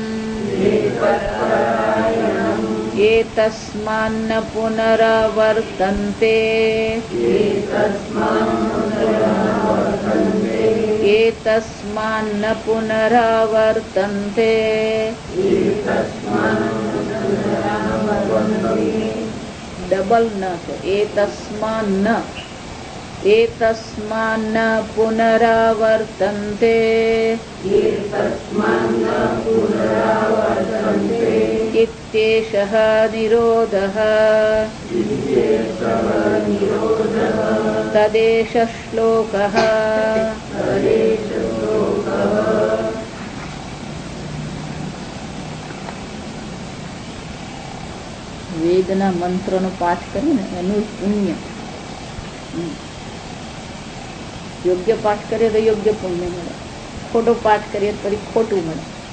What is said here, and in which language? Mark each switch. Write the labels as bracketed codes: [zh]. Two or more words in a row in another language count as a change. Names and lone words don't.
[sa] एतस्मान्न पुनरावर्तन्ते डबल न एतस्मान्न पुनरावर्तन्ते इत्येषः निरोधः तदेष श्लोकः [gu] વેદના મંત્રનો પાઠ કરીને એનું પુણ્ય યોગ્ય પાઠ કરીએ તો યોગ્ય પુણ્ય મળે, ખોટો પાઠ કરીએ તો ખોટું મળે.